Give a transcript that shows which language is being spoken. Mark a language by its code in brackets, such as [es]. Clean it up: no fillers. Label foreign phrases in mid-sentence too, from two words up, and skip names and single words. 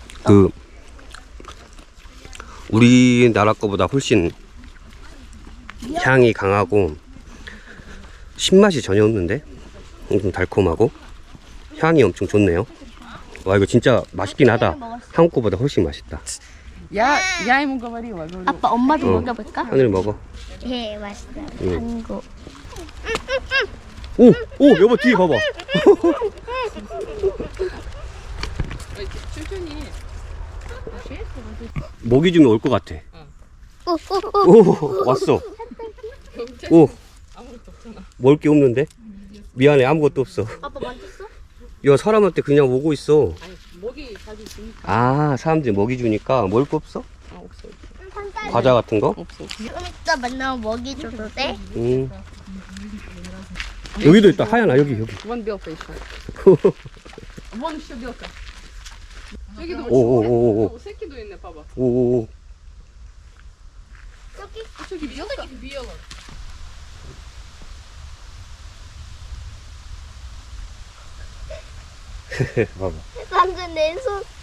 [ko] 그 우리나라 거보다 훨씬 향이 강하고 신맛이 전혀 없는데 엄청 달콤하고 향이 엄청 좋네요. 와, 이거 진짜 맛있긴 하다. 한국 거보다 훨씬 맛있다. [ru] Я ему говорила. [ko] 아빠 엄마도 먹여볼까? 하늘 먹어. 예, 맛있어. 응. 한국. 오, 여보 뒤에 봐봐. 천천히. 먹이 주면 올 것 같아. 오, 왔어. 오, 아무것도 없잖아. 먹을 게 없는데? 미안해, 아무것도 없어. 아빠 만졌어? 야, 사람한테 그냥 오고 있어. 아니 먹이 자주 주니까. 아, 사람들이 먹이 주니까 먹을 거 없어? 없어. 과자 같은 거? 없어. 좀 이따 만나면 먹이 줘도 돼? 여기도 있다. 하얀아, 여기. [ru] Вон белка еще. Вон еще белка. [ko] 저기도 오. 새끼도 있네, 봐봐. 오. [ru] 저기 белка. белка. [ko] 봐봐. 방금 내 손.